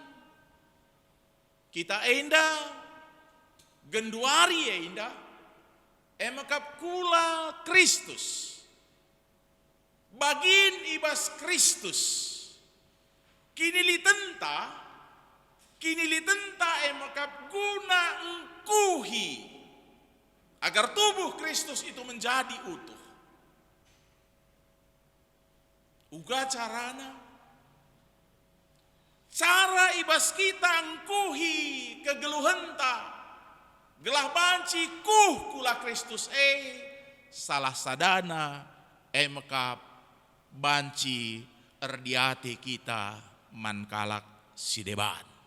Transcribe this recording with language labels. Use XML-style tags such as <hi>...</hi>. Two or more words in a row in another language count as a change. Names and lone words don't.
<btx>Kita endah genduari endah emakap kula Kristus. Bagin ibas Kristus. Kini litenta emakap guna engkuhi</btx> <id>agar tubuh Kristus itu menjadi utuh.</id> <btx>Uga carana. Cara ibas kita engkuhi kegeluhenta. Gelah banci kula Kristus salah sadana mekap banci erdiati kita mankalak sideban.</btx>